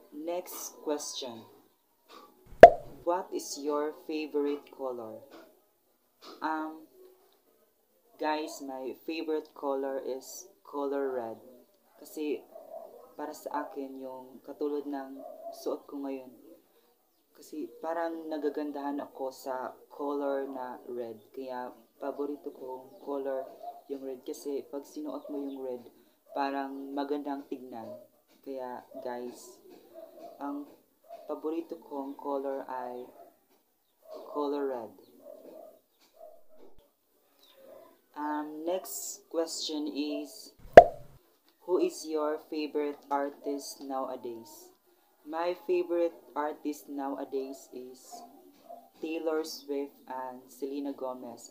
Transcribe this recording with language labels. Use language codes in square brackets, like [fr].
[en] Next question. What is your favorite color? Guys, my favorite color is color red. [tl] Kasi para sa akin yung katulad ng suot ko ngayon. Kasi parang nagagandahan ako sa color na red. Kaya paborito kong color yung red. Kasi pag sinuot mo yung red, parang magandang tignan. Kaya guys, ang paborito kong color ay color red. [en] Next question is, who is your favorite artist nowadays? My favorite artist nowadays is Taylor Swift and Selena Gomez.